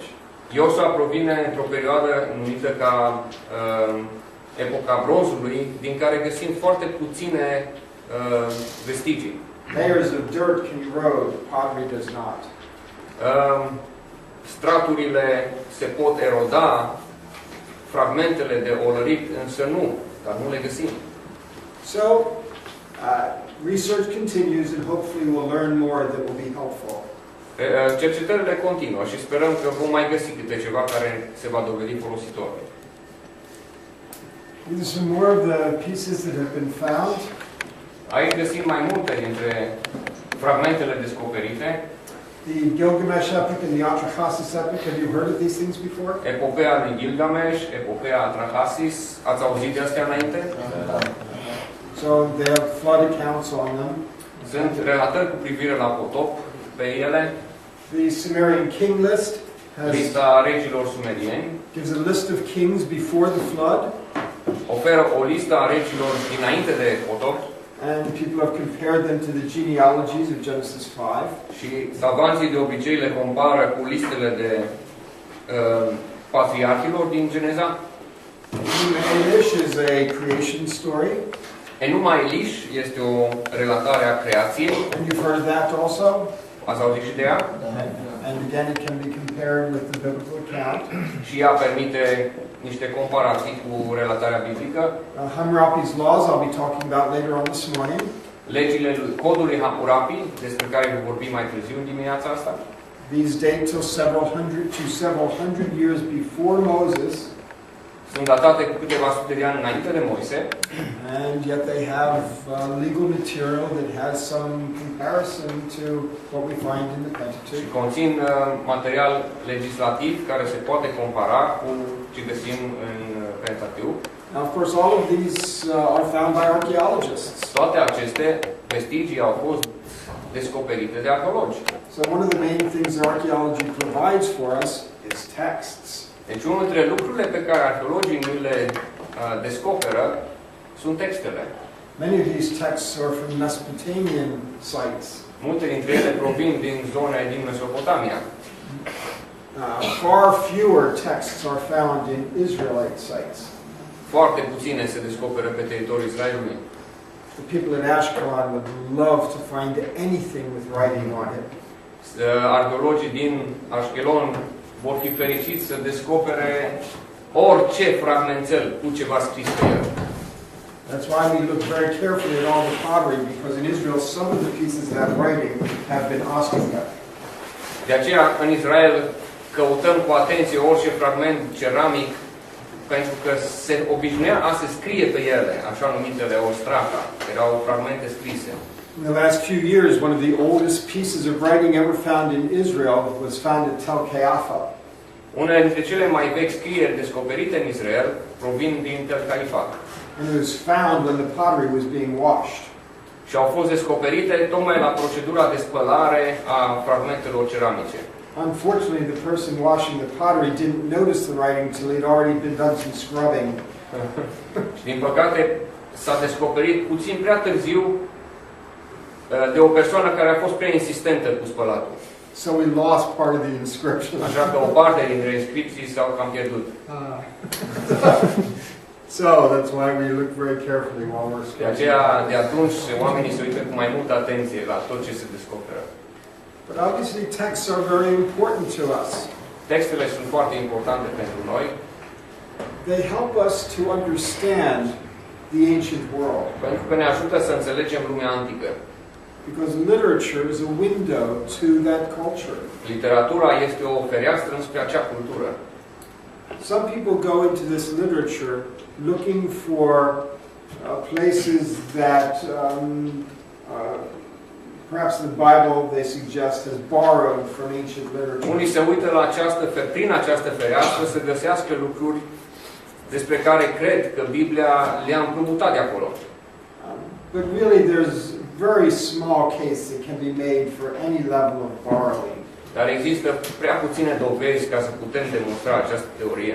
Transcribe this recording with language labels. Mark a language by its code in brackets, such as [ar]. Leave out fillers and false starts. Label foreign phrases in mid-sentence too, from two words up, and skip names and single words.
[ro] Iosua provine într-o perioadă numită ca epoca bronzului, din care găsim foarte puține vestigii. [en] Layers of dirt can erode, pottery does not. [ro] Straturile se pot eroda, fragmentele de olărit însă nu, dar nu le găsim. [en] So, research continues and hopefully we'll learn more that will be helpful. [ro] Cercetările continuă și sperăm că vom mai găsi câte ceva care se va dovedi folositor. [en] These are some more of the pieces that have been found. [ro] Aici găsim mai multe dintre fragmentele descoperite. [en] The Gilgamesh epic and the Atrahasis epic, have you heard of these things before? [ro] Epopeea lui Gilgamesh, epopeea Atrahasis, ați auzit de astea înainte? [en] So they have flood accounts on them. [ro] Sunt relatări cu privire la potop pe ele. [en] The Sumerian king list [ro] Lista regilor sumerieni [en] gives a list of kings before the flood, [ro] oferă o listă a regilor dinainte de potop [en] and people have compared them to the genealogies of Genesis 5. [ro] și savanții de obicei le compară cu listele de patriarhilor din Geneza. [en] Elish is a creation story. [ro] Enuma Elish este o relatare a creației. [en] And you've heard of that also? [ro] Ați auzit și de ea? [en] And again, it can be compared with the biblical account. [ro] Și ea permite niște comparații cu relatarea biblică. [en] Hammurabi's laws I'll be talking about later on this morning. [ro] Legile codului Hammurabi, despre care voi vorbi mai târziu în dimineața asta. [en] These date till several hundred years before Moses. [ro] Sunt datate cu câteva sute de ani înainte de Moise. [en] And yet they have legal material that has some comparison to what we find in the Pentateuch. [ro] Și conțin material legislativ care se poate compara cu ce găsim în Pentateuch. [en] Now, of course, all of these are found by archaeologists. [ro] Toate aceste vestigii au fost descoperite de arheologi. [en] So one of the main things that archaeology provides for us is texts. [ro] Deci unul dintre lucrurile pe care arheologii nu le descoperă sunt textele. [en] Many of these texts are from Mesopotamian sites. [ro] Multe dintre ele provin din zone din Mesopotamia. [en] Far fewer texts are found in Israelite sites. [ro] Foarte puține se descoperă pe teritoriul Israelului. [en] The people at Ashkelon would love to find anything with writing on it. [ro] Arheologii din Ashkelon vor fi fericiți să descopere orice fragmentel cu ceva scris pe el. [en] That's why we look very carefully at all the pottery, because in Israel some of the pieces that have writing have been ossified. [ro] De aceea, în Israel, căutăm cu atenție orice fragment ceramic, pentru că se obișnuia a se scrie pe ele, așa numitele ostraca, erau fragmente scrise. [en] In the last few years, one of the oldest pieces of writing ever found in Israel was found at Tel Keifa. [ro] Una dintre cele mai vechi scrieri descoperite în Israel provin din Tel Keifa. [en] And it was found when the pottery was being washed. [ro] Și au fost descoperite tocmai la procedura de spălare a fragmentelor ceramice. [en] Unfortunately, the person washing the pottery didn't notice the writing until he'd already been done some scrubbing. [ro] Și din păcate s-a descoperit puțin prea târziu de o persoană care a fost prea insistentă cu spălatul. [en] So we lost part of the inscription. [ro] Așa că o parte dintre inscripții s-au cam pierdut. [en] So that's why we look very carefully while we're [ro] De [en] scrubbing. [ro] aceea, de atunci, oamenii se uită cu mai multă atenție la tot ce se descoperă. [en] But obviously texts are very important to us. [ro] Textele sunt foarte importante pentru noi, [en] They help us to understand the ancient world. [ro] pentru că ne ajută să înțelegem lumea antică. [en] Because literature is a window to that culture. [ro] Literatura este o fereastră înspre acea cultură. [en] Some people go into this literature looking for places that perhaps the Bible, they suggest, has borrowed from ancient literature. [ro] Unii se uită la prin această fereastră să găsească lucruri despre care cred că Biblia le-a împrumutat de acolo. [en] But really there's very small case that can be made for any level of borrowing. [ro] Dar există prea puține dovezi ca să putem demonstra această teorie.